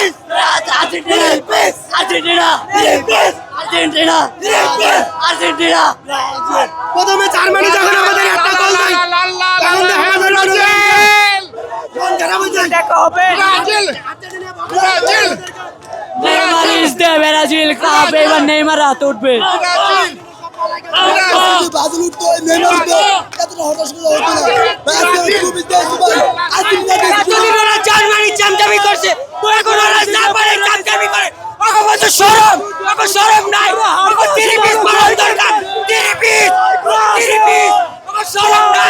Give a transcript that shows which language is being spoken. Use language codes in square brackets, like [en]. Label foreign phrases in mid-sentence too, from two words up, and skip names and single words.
[bn] Argentina! Argentina! Argentina! Argentina! প্রথমে জার্মানি যখন আমাদের একটা গোল দেয় তখন আমাদের ব্রাজিল দেখা হবে। ব্রাজিল! ব্রাজিল! [en] Neymar is there, [bn] Brazil কাপ এবার নেইমার হাতে উঠবে। ব্রাজিল উঠতো, নেইমার উঠতো, এতটা হতাশ হতে হতো না। ব্রাজিল খুব ইতিহাস ভাই। আর্জেন্টিনা জার্মানি চামচামি করছে, এখন ওরা জাপানের চামচামি করে। ওকে বলছে শরম নাই, ওকে 3 পিস মারার দরকার, 3 পিস, ওকে শরম নাই।